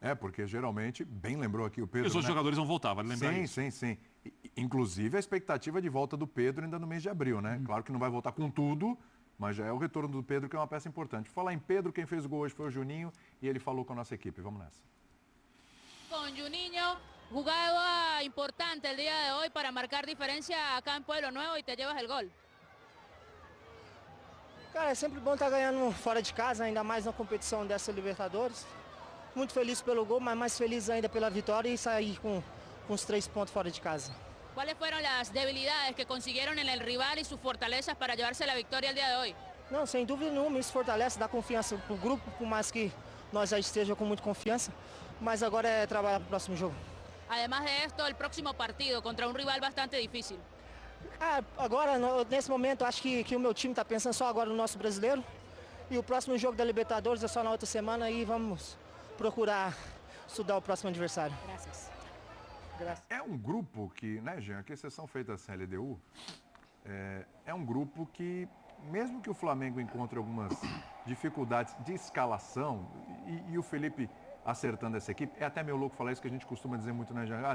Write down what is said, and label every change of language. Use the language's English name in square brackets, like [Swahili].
[Portuguese] Porque geralmente, bem lembrou aqui o Pedro. E os outros jogadores vão voltar, vale lembrar isso. Sim. Inclusive a expectativa de volta do Pedro ainda no mês de abril, né? Claro que não vai voltar com tudo, mas já é o retorno do Pedro que é uma peça importante. Por falar em Pedro, quem fez o gol hoje foi o Juninho e ele falou com a nossa equipe. Vamos nessa. [Spanish] Con Juninho, jugada importante el día de hoy para marcar diferencia acá en Pueblo Nuevo y te llevas el gol. [Portuguese] Cara, é sempre bom estar ganhando fora de casa, ainda mais na competição dessa Libertadores. Muito feliz pelo gol, mas mais feliz ainda pela vitória e sair com os 3 pontos fora de casa. [Spanish] ¿Cuáles fueron las debilidades que consiguieron en el rival y sus fortalezas para llevarse la victoria el día de hoy? [Portuguese] Não, sem dúvida nenhuma, isso fortalece, dá confiança pro grupo, por mais que nós já estejamos com muita confiança. Mas agora é trabalhar pro próximo jogo. [Spanish] Además de esto, el próximo partido contra un rival bastante difícil. [Portuguese] Agora, nesse momento, acho que o meu time está pensando só agora no nosso brasileiro. E o próximo jogo da Libertadores é só na outra semana e vamos procurar estudar o próximo adversário. [Spanish] Gracias. [Portuguese] É um grupo que, né, Jean, que exceção feita a LDU, é um grupo que, mesmo que o Flamengo encontre algumas dificuldades de escalação, e o Felipe acertando essa equipe, é até meio louco falar isso, que a gente costuma dizer muito, né, Jean?